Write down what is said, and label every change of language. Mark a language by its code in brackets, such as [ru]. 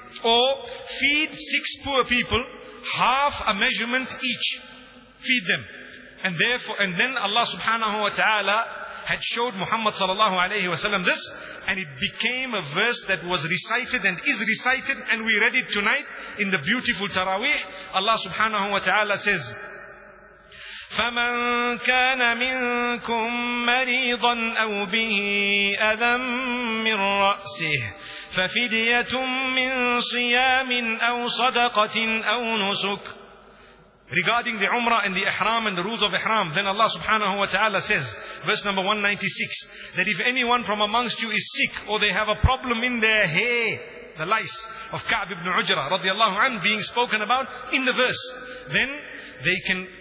[en] Or feed 6 poor people, half a measurement each. Feed them. And therefore, and then Allah subhanahu wa ta'ala had showed Muhammad sallallahu alayhi wa sallam this, and it became a verse that was recited and is recited, and we read it tonight in the beautiful Taraweeh. Allah subhanahu wa ta'ala says, [ar] فَمَنْ كَانَ مِنْكُمْ مَرِيضًا أَوْ بِهِ أَذًى مِّنْ رَأْسِهِ فَفِدْيَةٌ مِّنْ صِيَامٍ أَوْ صَدَقَةٍ أَوْ نُسُكٍ. [en] Regarding the Umrah and the Ihram and the rules of Ihram, then Allah subhanahu wa ta'ala says, verse number 196, that if anyone from amongst you is sick or they have a problem in their hair, the lice of Ka'b ibn Ujrah radiallahu anhu being spoken about in the verse, then they can